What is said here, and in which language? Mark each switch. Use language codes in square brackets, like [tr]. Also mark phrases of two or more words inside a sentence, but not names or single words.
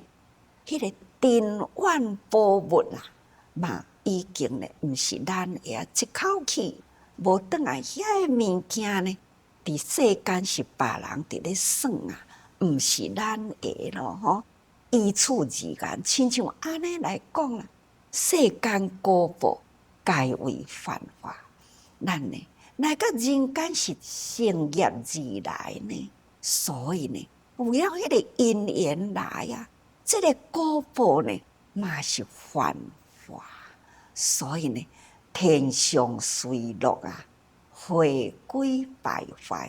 [nan] 迄个珍玩宝物啊，嘛已经呢，毋是咱的啊！一口气无转来，遐个物件呢，伫世间是别人伫咧算啊，毋是咱的咯吼。依此而言，亲像安尼来讲啦，世间果报皆为幻化，咱呢？来到人间是成业而来呢，所以呢，有了迄个因缘来啊，这个果报呢，嘛是幻化，所以呢，天上随落啊，回归败坏。